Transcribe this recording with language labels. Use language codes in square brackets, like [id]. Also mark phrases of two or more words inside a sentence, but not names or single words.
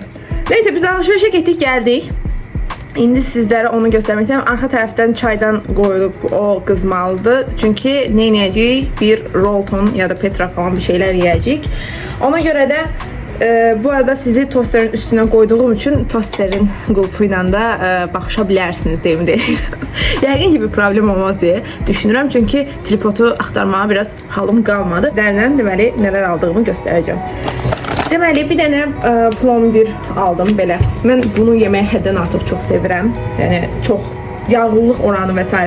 [tr] Neyse biz alışverişe gittik geldik. İndi sizlere onu göstermek istiyorum. Arka taraftan çaydan koyulup o kızmalıdır. Çünkü ne yiyecek? Bir Rolton ya da Petra falan bir şeyler yiyecek. Ona göre de bu arada sizi tosterin üstüne koyduğum için tosterin qulpuyla da baxışabilirsiniz deyim deyim. [az] Yəqin ki bir problem olmaz diye düşünürəm. Çünkü tripodu axtarmağa biraz halım qalmadı. Sizlərlə deməli [tr] neler aldığımı göstereceğim. [az] Deməli, bir dənə plomber aldım belə. Mən bunu yeməyə həddən artıq çox sevirəm. Yəni çox yağlılıq oranı və s.